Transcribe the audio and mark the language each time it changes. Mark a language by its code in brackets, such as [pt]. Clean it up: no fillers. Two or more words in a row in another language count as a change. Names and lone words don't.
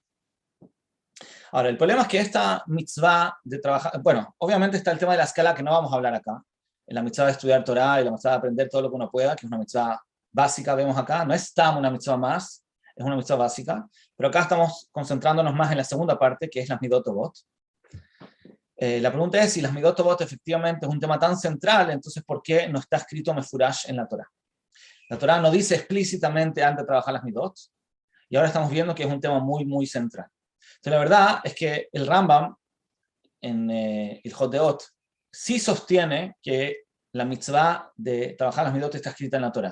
[es] Ahora, el problema es que esta mitzvah de trabajar, bueno, obviamente está el tema de la escala que no vamos a hablar acá, en la mitzvah de estudiar Torah y la mitzvah de aprender todo lo que uno pueda, que es una mitzvah básica, vemos acá, no es tam una mitzvah más, es una mitzvah básica, pero acá estamos concentrándonos más en la segunda parte, que es las [he] מידות טובות. [es] La pregunta es si las [he] מידות טובות [es] efectivamente es un tema tan central, entonces ¿por qué no está escrito mefurash en la Torah? La Torah no dice explícitamente antes de trabajar las midot, y ahora estamos viendo que es un tema muy, muy central. Entonces la verdad es que el Rambam en el Jodeot sí sostiene que la mitzvah de trabajar las midot está escrita en la Torah.